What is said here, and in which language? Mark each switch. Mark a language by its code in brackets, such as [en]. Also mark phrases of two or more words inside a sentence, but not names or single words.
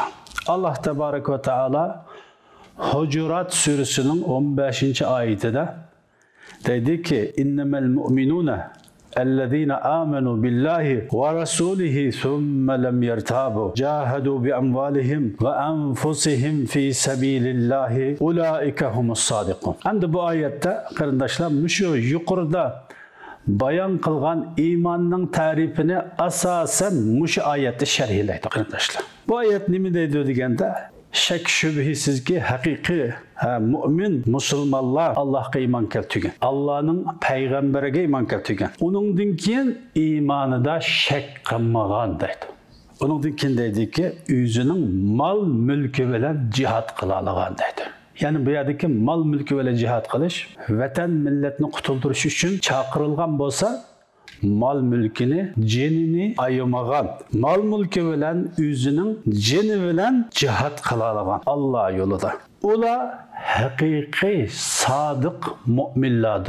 [ar] الله تبارك وتعالى [uz] Hujurat surasining 15-oyatida dedi ki: [ar] "إنما المؤمنون الذين آمنوا بالله ورسوله ثم لم يرتابوا جاهدوا بأموالهم وأنفسهم في سبيل الله أولئك هم الصادقون." [uz] Endi bu ayette qarindoshlar mushu yuqorida bayon qilgan iymonning ta'rifini asosan mushu oyatda sharhlaydi qarindoshlar. Bu oyat nima deydi deganda, shak shubhisizki haqiqiy mu'min musulmonlar Allohga iymon keltirgan, Allohning payg'ambariga iymon keltirgan. Uningdan keyin iymonida shak qilmagan deydi. Uningdan keyin deydiki, o'zining mol mulki bilan jihad qila olgan deydi. Yani bu yerdeki mal mülkü bilan jihad qilish, vatan millatni qutuldirish uchun chaqirilgan bo'lsa, mal mülkini, jenini ayamagan, mal mülkü bilan o'zining jeni bilan jihad qila olgan Alloh yo'lida. Ular haqiqiy sodiq mu'minlardir.